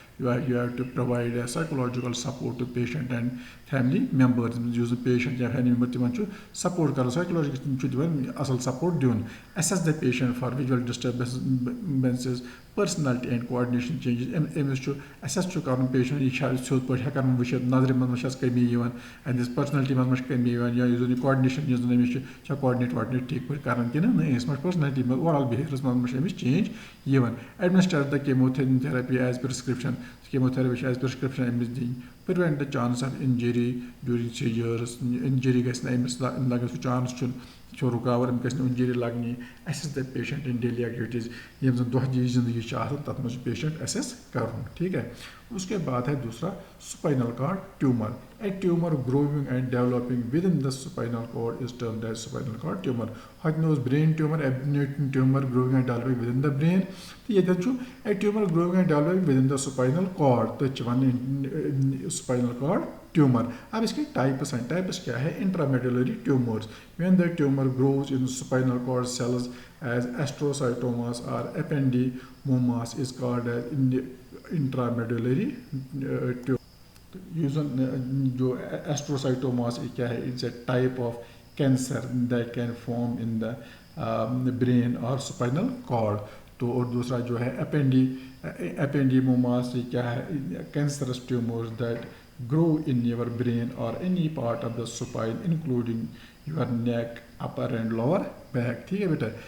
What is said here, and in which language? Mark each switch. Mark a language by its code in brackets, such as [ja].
[en] you have to provide a psychological support to patient and family members. Use the patient [ks] یا family member تِمن چھُ support کرُن psychological تِم چھُ دِوان اصل support دیُن. [en] Assess the patient for visual disturbances, personality and coordination changes. [ks] أمِس چھُ assess چھُ کرُن patient یہِ چھا سیوٚد پٲٹھۍ ہٮ۪کان وٕچھِتھ نظرِ منٛز ما چھَس کمی یِوان أمِس پٔرسنلٹی منٛز ما چھِ کمی یِوان یا یُس زَن یہِ کوآڈِنیشن یُس زَن أمِس چھِ کوآڈِنیٹ ٹھیٖک پٲٹھۍ کران کِنہٕ نہ أمِس ما چھِ پٔرسنلٹی منٛز اوٚوَرآل بِہیویَرَس منٛز ما چھِ أمِس چینج یِوان. [en] administer the chemotherapy as prescription [ks] کیموتھیراپی چھِ ایز پرٛسکرٛپشن أمِس دِنۍ. [en] prevent the chance of injury during seizures [ks] injury گژھِ نہٕ أمِس لگن سُہ چانس چھُ رُکاوَر أمِس گژھِ نہٕ injury لگنی. [en] assist the patient in daily activities [ks] یِم زن دۄہ دِش زندگی چھِ آسان تَتھ منٛز چھُ پیشنٹ ایسس کرُن. ٹھیٖک ہے. [ur] اس کے بعد ہے دوسرا spinal card tumour. [en] A tumor growing and developing within the spinal cord is termed as spinal cord tumor. [ks] ہۄتہِ اوس [en] brain tumor, a tumor growing and developing within the brain. [ks] تہٕ ییٚتٮ۪ن چھُ [en] a tumor growing and developing within the spinal cord. [ks] تٔتھۍ چھِ وَنان spinal cord tumor. [ur] اب اس کے types ہیں. ٹائپس کیا ہے؟ [en] intramedullary tumors. When the tumor grows in spinal cord cells as astrocytomas or ependymomas is called as intramedullary tumor. [ur] یُس زَن جو ایسٹروسائٹوماس کیا ہے [en] It's a type of cancer that can form in the brain اور spinal cord. [ur] تو اور دوسرا جو ہے ایپینڈیموماس کیا ہے [en] Cancerous tumours that grow in your brain or any part of the spine including your neck upper and lower back. ٹھیک ہے بیٹا.